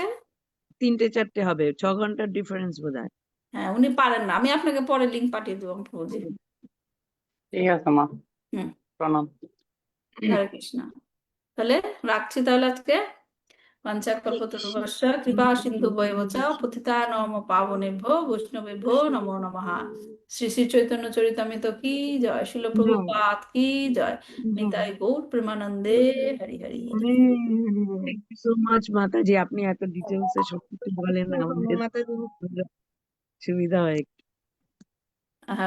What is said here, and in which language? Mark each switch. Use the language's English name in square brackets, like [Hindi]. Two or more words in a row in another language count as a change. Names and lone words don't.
[Bangla] 3টে 4টে হবে, 6 ঘন্টার ডিফারেন্স বোধহয়। হ্যাঁ, উনি পারেন না। আমি আপনাকে পরে লিঙ্ক পাঠিয়ে দেবো প্রভুজি। ঠিক আছে মা, হুম, প্রণাম। হরে কৃষ্ণ। তাহলে রাখছি তাহলে আজকে। হরে কৃষ্ণ। [Sanskrit] পঞ্চাকল্পতরুভ্যশ্চ কৃপা সিন্ধু বৈবচ পতিতানাং পাবনেভ্যো বৈষ্ণবেভ্যো নমো নমঃ। [Bangla] শ্রী শ্রী চৈতন্য চরিতামৃত কি জয়, শিল প্রভুপাদ কি জয়, নিতাই গৌর প্রেমানন্দে। হরি হরি। [English] Thank you so much [Bangla] মাতাজি, আপনি এত ডিটেলস এ সবকিছু বলেন, আমাদের মাতাজি। সুবিধা হয়। হ্যাঁ,